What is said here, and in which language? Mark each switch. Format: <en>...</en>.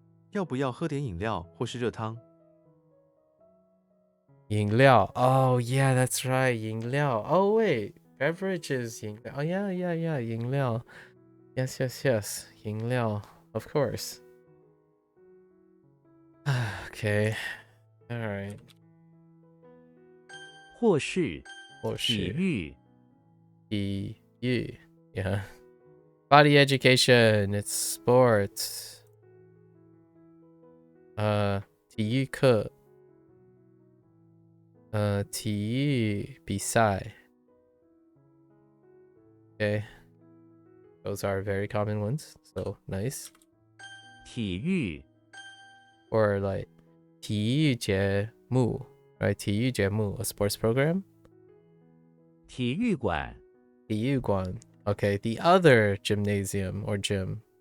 <zh>要不要喝点饮料或是热汤？饮料。</zh> <en>Oh yeah, that's right. 饮料。 Oh wait, beverage is 饮料。Oh yeah.</en> <zh>饮料。</zh> <en>Yes.</en> <zh>饮料。</zh> <en>Of course. Okay. All right.</en> <zh>或是或是体育体育</zh> <en>yeah. Body education, it's sports.</en> <zh>体育课体育比赛</zh> <en>Okay. Those are very common ones, so nice.</en> <zh>体育</zh> <en>Or like</en> <zh>体育节目</zh> <en>right?</en> <zh>体育节目</zh> <en>a sports program.</en> <zh>体育馆体育馆</zh> <en>Okay, the other gymnasium or gym.</en>